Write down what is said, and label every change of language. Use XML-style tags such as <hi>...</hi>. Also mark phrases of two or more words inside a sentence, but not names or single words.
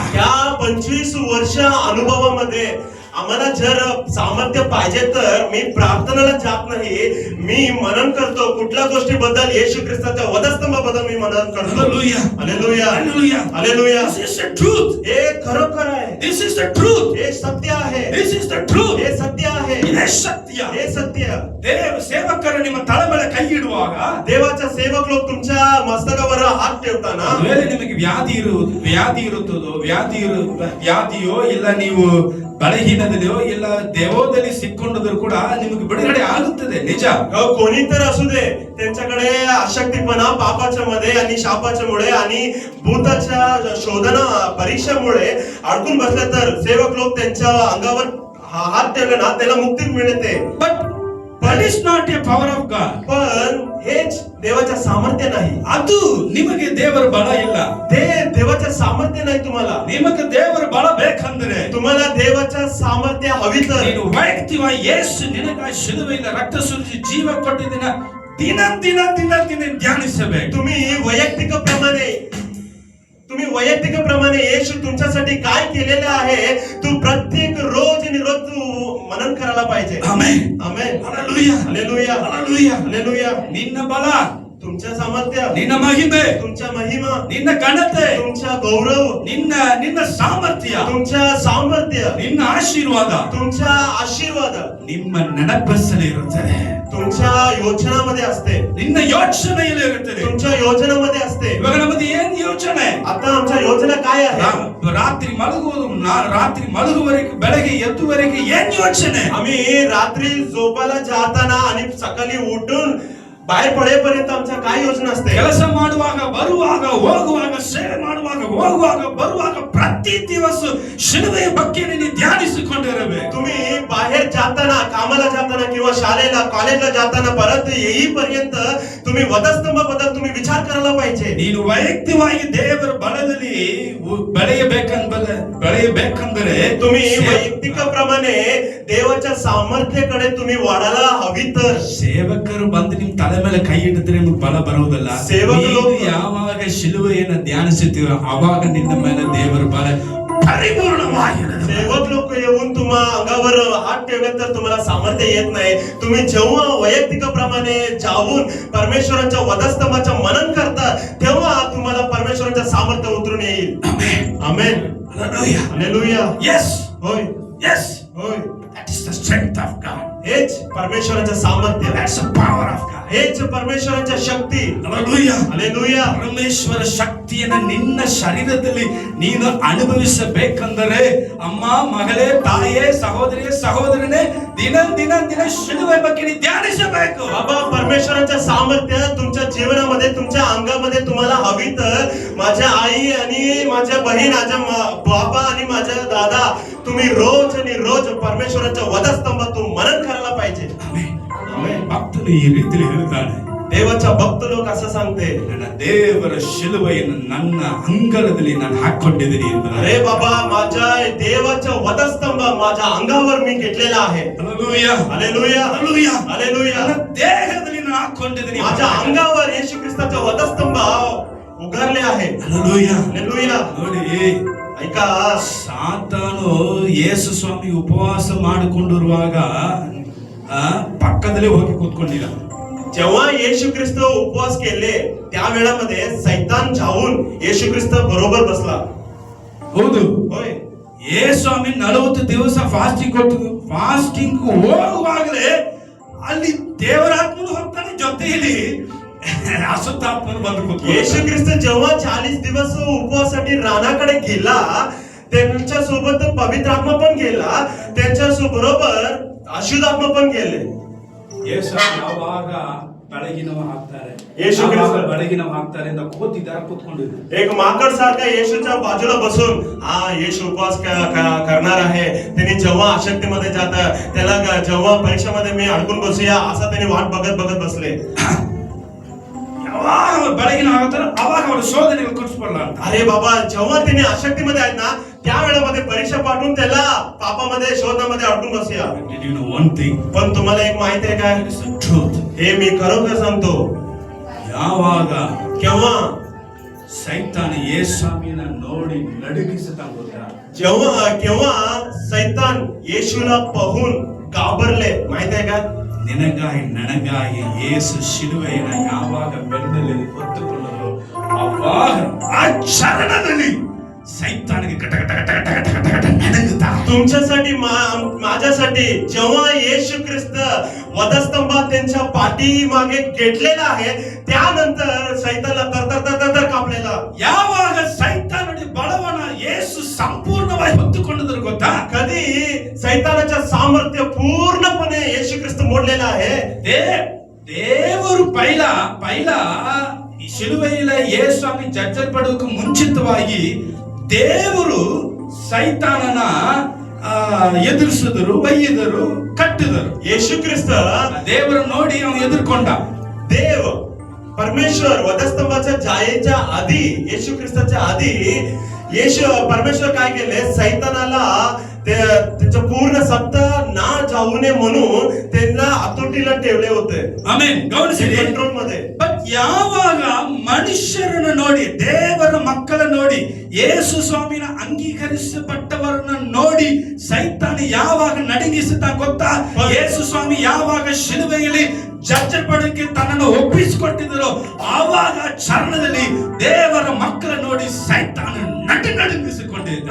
<mr>या 25 वर्ष अनुभवामध्ये आम्हाला जर सामर्थ्य पाहिजे तर मी प्रार्थनेला जात नाही, मी मनन करतो कुठल्या गोष्टीबद्दल, येशू ख्रिस्ताच्या वधस्तंभाबद्दल मी मनन करतो. Hallelujah. हालेलुया, Hallelujah. हालेलुया.</mr> <en>This is the truth.</en> <mr>हे खरोखर आहे,</mr> <en>This is the truth.</en> <mr>हे सत्य आहे,</mr> <en>This is the truth.</en> <mr>हे सत्य आहे,</mr> <kn>ಇದೇ ಸತ್ಯ.</kn> <mr>हे सत्य.</mr> <kn>ದೇವ ಸೇವಕರು ನಿಮ್ಮ ತಲೆ ಮೇಲೆ ಕೈ ಇಡುವಾಗ</kn> <mr>देवाचा सेवक लोक तुमच्या मस्तकावर हात ठेवताना</mr> <kn>ವೇಳೆ ನಿಮಗೆ ವ್ಯಾಧಿಯೋ ಇಲ್ಲ ನೀವು ಬಲಹೀನದಲ್ಲಿಯೋ ಇಲ್ಲ ದೇವೋದಲ್ಲಿ ಸಿಕ್ಕೊಂಡಿದ್ರು ಕೂಡ ನಿಮಗೆ ಬಿಡುಗಡೆ ಆಗುತ್ತದೆ, ನಿಜ.</kn> <mr>कोणी तर असू दे, त्यांच्याकडे अशक्तीपणा पापाच्या मध्ये आणि शापाच्या मुळे आणि भूताच्या शोधना परीक्षेमुळे अडकून बसले तर सेवक लोक त्यांच्या अंगावर हात ठेवले ना त्याला मुक्ती मिळते.</mr> <en>But that is not a power of God.</en> <mr>पण हेच देवाच्या सामर्थ्य नाही.</mr> <kn>ಅದು ನಿಮಗೆ ದೇವರ ಬಲ ಇಲ್ಲ.</kn> <mr>ते देवाच्या सामर्थ्य नाही. तुम्हाला</mr> <kn>ನಿಮಗೆ ದೇವರ ಬಲ ಬೇಕಂದ್ರೆ</kn> <mr>तुम्हाला देवाच्या सामर्थ्य हवी तर</mr> <kn>ನೀನು ವೈಯಕ್ತಿಕವಾಗಿ ಯೇಸು ನಿನಗಾಗಿ ಶಿಲುಬೆಯಲ್ಲಿ ರಕ್ತ ಸುರಿಸಿ ಜೀವ ಕೊಟ್ಟಿದ್ದನ್ನ ದಿನ ಧ್ಯಾನಿಸಬೇಕು.</kn> <mr>तुम्ही वैयक्तिकप्रमाणे येशू तुमच्यासाठी काय केलेलं आहे तू प्रत्येक रोज आणि रोज तू मनन करायला पाहिजे.</mr> <kn>ಆಮೆನ್.</kn> <mr>आमेन.</mr> <kn>ಹalleluya.</kn> <mr>हालेलुया,</mr> <kn>ಹalleluya.</kn> <mr>हालेलुया.</mr> <kn>ನಿನ್ನ ಬಲ,</kn> <mr>तुमच्या सामर्थ्य,</mr> <kn>ನಿನ್ನ ಮಹಿಮೆ,</kn> <mr>तुमच्या महिमा,</mr> <kn>ನಿನ್ನ ಘನತೆ,</kn> <mr>तुमच्या गौरव,</mr> <kn>ನಿನ್ನ ಸಾಮರ್ಥ್ಯ,</kn> <mr>तुमच्या सामर्थ्य,</mr> <kn>ನಿನ್ನ ಆಶೀರ್ವಾದ</kn> <mr>तुमच्या आशीर्वाद</mr> <kn>ನಿಮ್ಮ ನೆನಪಲ್ಲಿ ಇರುತ್ತದೆ,</kn> <mr>तुमच्या ಯೋಚನಾमध्ये असते,</mr> <kn>ನಿನ್ನ ಯೋಚನೆಯಲ್ಲಿ ಇರುತ್ತದೆ.</kn> <mr>तुमच्या योजनामध्ये असते.</mr> <kn>ಇವಾಗ ನಮ್ಮದು ಏನ್ ಯೋಚನೆ?</kn> <mr>आता आमच्या योजना काय आहे?</mr> <kn>ರಾತ್ರಿ ಮಲಗುವವರೆಗೆ ಬೆಳಗ್ಗೆ ಎದ್ದುವರೆಗೆ ಏನ್ ಯೋಚನೆ?</kn> <mr>आम्ही रात्री झोपायला जाताना आणि सकाळी उठून बाहेर पडेपर्यंत आमच्या काय योजना असते?</mr> <kn>ಕೆಲಸ ಮಾಡುವಾಗ ಬರುವಾಗ ಹೋಗುವಾಗ ಸೇವೆ ಮಾಡುವಾಗ ಹೋಗುವಾಗ ಬರುವಾಗ ಪ್ರತಿ ದಿವಸ ಶಿಲುಬೆಯ ಬಗ್ಗೆ ನೀನು ಧ್ಯಾನಿಸಿಕೊಂಡಿರಬೇಕು.</kn> <mr>तुम्ही बाहेर जाताना, कामाला जाताना किंवा शाळेला कॉलेजला जाताना परत येईपर्यंत तुम्ही वधस्तंभाबद्दल तुम्ही विचार करायला पाहिजे.</mr> <kn>ನೀನು ವೈಯಕ್ತಿಕವಾಗಿ ದೇವರ ಬಲದಲ್ಲಿ ಬೆಳೆಯಬೇಕಂದ್ರೆ</kn> <mr>तुम्ही वैयक्तिकप्रमाणे देवाच्या सामर्थ्याकडे तुम्ही वाढायला हवी तर</mr> <kn>ಸೇವಕರು ಬಂದು ನಿಮ್ ತಲೆ ಮೇಲೆ ಕೈ ಇಟ್ಟಿದ್ರೆ ನಿಮ್ಗೆ ಬಲ ಬರುವುದಿಲ್ಲ. ಸೇವಕರು ಯಾವಾಗ ಶಿಲುಬೆಯನ್ನು ಧ್ಯಾನಿಸುತ್ತೀರೋ ಅವಾಗ ನಿನ್ನ ಮೇಲೆ ದೇವರ ಬಲ परिपूर्णवाहिरत.</kn> <mr>सेवक लोक येऊन तुम्हा अंगावर हात ठेवले तर तुम्हाला सामर्थ्य येत नाही. तुम्ही जेव्हा वैयक्तिकप्रमाणे जाऊन परमेश्वराच्या वधस्तंभाचं मनन करता तेव्हा तुम्हाला परमेश्वराचं सामर्थ्य उतरून येईल. आमेन. आमेन. हालेलुया. हालेलुया. Yes. होय. Yes. होय.</mr> <en>That is the strength of God.</en> <mr>हेच परमेश्वराचं सामर्थ्य.</mr> <en>That's the power of God.</en> <mr>हेच परमेश्वराच्या शक्ती. हालेलुया. हालेलुया.</mr> <kn>ಪರಮೇಶ್ವರ ಶಕ್ತಿಯನ್ನು ನಿನ್ನ ಶರೀರದಲ್ಲಿ ನೀನು ಅನುಭವಿಸಬೇಕಂದರೆ ಅಮ್ಮ, ಮಗಳೇ, ತಾಯೇ, ಸಹೋದರನೇ ದಿನ ಶಿಲುಬೆ ಬಗ್ಗೆ ನೀನು ಧ್ಯಾನಿಸಬೇಕು.</kn> <mr>बाबा, परमेश्वराचं सामर्थ्य तुमच्या जीवनामध्ये, तुमच्या अंगामध्ये तुम्हाला हवी तर माझ्या आई आणि माझ्या बहीण, माझ्या बाबा आणि माझ्या दादा, तुम्ही रोज आणि रोज परमेश्वराच्या वधस्तंभातून मनन करायला पाहिजे.</mr> <kn>ಭಕ್ತನು ಈ ರೀತಿಯಲ್ಲಿ ಹೇಳ್ತಾನೆ,</kn> <mr>देवाच्या भक्त लोक असं सांगते,</mr> <kn>ನನ್ನ ದೇವರ ಶಿಲುಬೆಯನ್ನು ನನ್ನ ಅಂಗಲದಲ್ಲಿ ನಾನು ಹಾಕೊಂಡಿದ್ದೀನಿ ಅಂತ.</kn> <mr>अरे बाबा, माझ्या देवाचा वधस्तंभ माझ्या अंगावर मी घेतलेला आहे. हालेलुया. हालेलुया. हालेलुया. हालेलुया.</mr> <kn>ನನ್ನ ದೇಹದಲ್ಲಿ ನಾನು ಹಾಕೊಂಡಿದ್ದೀನಿ.</kn> <mr>माझ्या अंगावर येशू ख्रिस्ताचा वधस्तंभ उगारले आहे. हालेलुया. हालेलुया.</mr> <kn>ನೋಡಿ,</kn> <mr>ऐका,</mr> <kn>ಸಾತಾನು ಯೇಸು ಸ್ವಾಮಿ ಉಪವಾಸ ಮಾಡಿಕೊಂಡಿರುವಾಗ ಪಕ್ಕದಲ್ಲೇ ಹೋಗಿ ಕೂತ್ಕೊಂಡಿಲ್ಲ.</kn> <mr>जेव्हा येशू ख्रिस्त उपवास केले त्या वेळामध्ये सैतान जाऊन येशू ख्रिस्त बरोबर बसला.</mr> <kn>ಹೌದು.</kn> <mr>होय.</mr> <kn>ಯೇಸು ಸ್ವಾಮಿ 40 ದಿವಸ ಫಾಸ್ಟಿಂಗ್ ಹೋಗುವಾಗಲೇ ಅಲ್ಲಿ ದೇವರಾತ್ಮನು ಹೋಗ್ತಾನೆ, ಜೊತೆಯಲ್ಲಿ ಅಸುತ್ತಾತ್ಮನು ಬಂದು ಕೂತ್ಕೊಂಡ.</kn> <mr>येशू ख्रिस्त जेव्हा 40 दिवस उपवासासाठी रानाकडे गेला, त्यांच्या सोबत पवित्र आत्मा पण गेला, त्यांच्या बरोबर अशुद्ध आत्मा पण गेले.</mr> <kn>ಯೇಸು ಯಾವಾಗ ಬೆಳಗಿನವ ಹಾಕ್ತಾರೆ, ಯೇಸು ಕ್ರಿಸ್ತ ಬೆಳಗಿನವ ಹಾಕ್ತಾರೆ ಅಂತ ಕೂತಿದ್ದಾರೆ, ಕೂತ್ಕೊಂಡಿದ್ದಾರೆ.</kn> <mr>एक माकड सारखा येशूच्या बाजूला बसून येशू उपवास करणार आहे. त्यांनी जेव्हा आशक्तीमध्ये जातं, त्याला जेव्हा परीक्षेमध्ये मी अडकून बसूया असं त्यांनी वाट बघत बघत बसले.</mr> <kn>ಯಾವಾಗ ಅವ್ರು ಬೆಳಗಿನ ಆಗ್ತಾರೆ ಅವಾಗ ಅವರು ಶೋಧನೆಗಳು ಕೊಡಿಸ್ಬಾರಲ್ಲ ಅಂತ.</kn> <mr>अरे बाबा, जेव्हा त्यांनी आशक्तीमध्ये आहेत ना, त्या वेळेमध्ये परीक्षा पाठवून त्याला पापामध्ये शोधनामध्ये अडकून बसूया.</mr> <en>Did you know one thing?</en> <mr>पण तुम्हाला एक माहिती आहे काय?</mr> <en>It's the truth.</en> <mr>हे मी खरोखर सांगतो,</mr> <kn>ಯಾವಾಗ</kn> <mr>केव्हा</mr> <kn>ಸೈತಾನ ಯೇಸುವಿನ ನೋಡಿ ನಡುಗಿಸುತ್ತಾ ಗೊತ್ತಾ?</kn> <mr>केव्हा सैतान येशूला पाहून घाबरले माहिती आहे का?</mr> <kn>ನಿನಗಾಗಿ ನನಗಾಗಿ ಯೇಸು ಶಿಲುವೆಯನ್ನು ಯಾವಾಗ ಬೆನ್ನಲ್ಲಿ ಹೊತ್ತುಕೊಂಡರು ಅವಾಗ ಆ ಕ್ಷಣದಲ್ಲಿ ಸೈತಾನಿಗೆ ಕಟ ಕಟ ಕಟ ಕಟ ಕಟ ಕಟ ಕಟ ನಡುಗುತ್ತಾ.</kn> <mr>तुमच्यासाठी माझ्यासाठी जेव्हा येशू ख्रिस्त वधस्तंभात त्यांच्या पाठीमागे घेतलेला आहे, त्यानंतर सैतानला तर कापलेला.</mr> <kn>ಯಾವಾಗ ಸೈತಾನನ ಬಲವನ್ನ ಯೇಸು ಸಂಪೂರ್ಣವಾಗಿ ಹೊತ್ತುಕೊಂಡರು ಗೊತ್ತಾ?</kn> <mr>कधी सैतानाच्या सामर्थ्य पूर्णपणे येशू ख्रिस्त मोडलेला आहे.</mr> <kn>ದೇವರು ಪೈಲ ಈ ಶಿಲುವೆಯಲ್ಲಿ ಯೇಸುಸ್ವಾಮಿ ಜಜ್ಜಲ್ಪಡುವುದಕ್ಕೆ ಮುಂಚಿತವಾಗಿ ದೇವರು ಸೈತಾನನ ಎದುರಿಸಿದರು, ಬೈಯಿದರು, ಕಟ್ಟಿದರು.</kn> <mr>येशू ख्रिस्त</mr> <kn>ದೇವರು ನೋಡಿ ಅವನು ಎದುರ್ಕೊಂಡ.</kn> <mr>देव परमेश्वर वधस्तंभाच्या जायेच्या आधी, येशू ख्रिस्ताच्या आधी परमेश्वर काय केले? सैतानाला त्याचं पूर्ण सत्ता ना जाऊ नये म्हणून त्यांना आतोटीला ठेवले होते.</mr> <kn>ಆಮೆನ್. ಗಮನಿಸಿರಿ,</kn> <mr>ಕಂಟ್ರೋಲ್ मध्ये.</mr> <kn>ಬಟ್ ಯಾವಾಗ ಮನುಷ್ಯರನ್ನು ನೋಡಿ, ದೇವರ ಮಕ್ಕಳ ನೋಡಿ, ಯೇಸು ಸ್ವಾಮಿನ ಅಂಗೀಕರಿಸಲ್ಪಟ್ಟವರನ್ನ ನೋಡಿ ಸೈತಾನ ಯಾವಾಗ ನಡುಗಿಸುತ್ತಾ ಗೊತ್ತಾ? ಯೇಸು ಸ್ವಾಮಿ ಯಾವಾಗ ಶಿಲುಬೆಯಲ್ಲಿ ಜಜ್ಜಲ್ಪಡಕ್ಕೆ ತನ್ನನ್ನು ಒಪ್ಪಿಸಿಕೊಟ್ಟಿದ್ದರೋ ಆವಾಗ ಚರಣದಲ್ಲಿ ದೇವರ ಮಕ್ಕಳ ನೋಡಿ ಸೈತಾನ ನಡುಗಿಸಿಕೊಂಡಿದ್ದ.</kn>